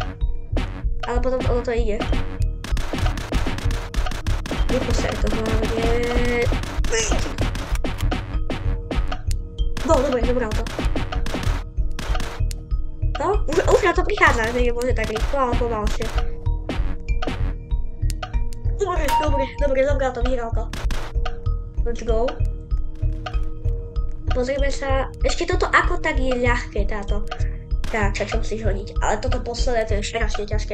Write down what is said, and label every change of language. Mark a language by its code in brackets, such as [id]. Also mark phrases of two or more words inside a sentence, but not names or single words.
[sk] Ale potom ono to ide. Vyposer to hlavne. No, dobre, dobral to. No, už na to prichádza, že nemôže tak rýchlo, ale pomalšie. Dobre, dobral to, vyhral to. [en] Let's go. [sk] Pozrieme sa, ešte toto ako tak je ľahké táto. Tak, čo musíš hodiť, ale toto posledné to je strašne ťažké.